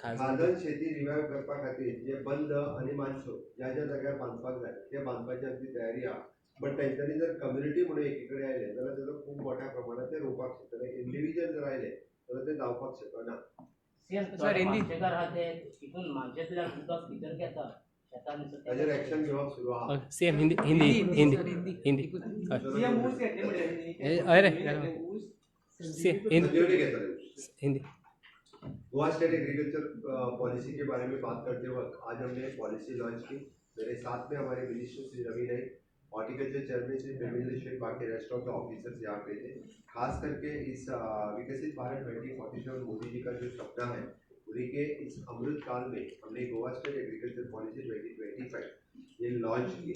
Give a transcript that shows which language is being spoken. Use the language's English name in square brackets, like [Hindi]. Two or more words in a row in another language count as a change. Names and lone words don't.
[Konkani] खाजन शेती रिवायव करपा खातीर जे बंद आनी मानसो ज्या ज्या जाग्यार बांदपाक जाय ते बांदपाची आमची तयारी आहा. बट तेंच्यांनी जर कम्युनिटी म्हणून एकी कडेन आयले जाल्यार तेजो खूब मोठ्या प्रमाणात ते रोवपाक शकतले. इंडिविज्युअल जर आयले जाल्यार ते जावपाक शकना. सर, हिंदी. मानशेकार आहा ते तितून मानशेंतल्यान उदक भितर घेता शेतान ताजेर एक्शन घेवप सुरू आहा. सीएम हिंदी हिंदी हिंदी हिंदी अरे सजेवली घेतले. हिंदी. [Hindi] गोवा स्टेट एग्रीकल्चर पॉलिसी के बारे में बात करते वक्त आज हमने पॉलिसी लॉन्च की. मेरे साथ में हमारे मिनिस्टर श्री रवि नाइक, हॉर्टिकल्चर चेयरमैन श्री देवेंद्र शेठ, बाकी [English] rest of the officers [Hindi] यहाँ पे थे. खास करके इस विकसित भारत 2047 मोदी जी का जो सपना है उन्हीं के इस अमृत काल में हमने गोवा स्टेट एग्रीकल्चर पॉलिसी 2025 ये लॉन्च की.